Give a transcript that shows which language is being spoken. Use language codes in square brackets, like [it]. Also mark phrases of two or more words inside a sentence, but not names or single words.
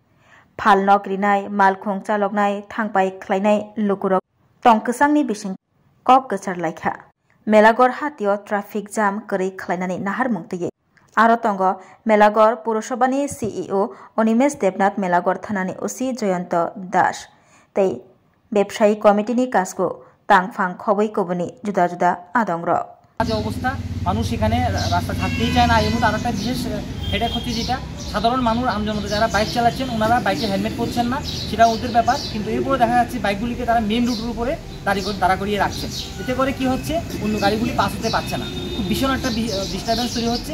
[brx] फालनक रिनाय मालखुं चालकनाय थांबाय खलायनाय लुकुरक टंकसांनि बिसिं कक गोसार लायखा मेलागर हातियाव [en] traffic jam [brx] करै खलायनानै नाहार मुंतयै आरो तंग मेलागर पौरसभानि सीईओ अनिमेश देबनाथ मेलागर थानानि ओसि जयंत दास तै व्यवसायी कमिटिनि काजखौ तांफां खबै कबनि जुदा जुदा आदंर [bn] যে অবস্থা মানুষ এখানে রাস্তা থাকতেই চায় না। এর মধ্যে আরেকটা বিশেষ হেডেক হচ্ছে যেটা সাধারণ মানুষ আমজনতা যারা বাইক চালাচ্ছেন ওনারা বাইকে হেলমেট পরছেন না, সেটা ওদের ব্যাপার। কিন্তু এরপরে দেখা যাচ্ছে বাইকগুলিকে তারা [en] main route's [bn] উপরে দাঁড়া করিয়ে রাখছেন। এতে করে কি হচ্ছে, অন্য গাড়িগুলি পাস হতে পারছে না, খুব ভীষণ একটা ডিস্টারবেন্স তৈরি হচ্ছে।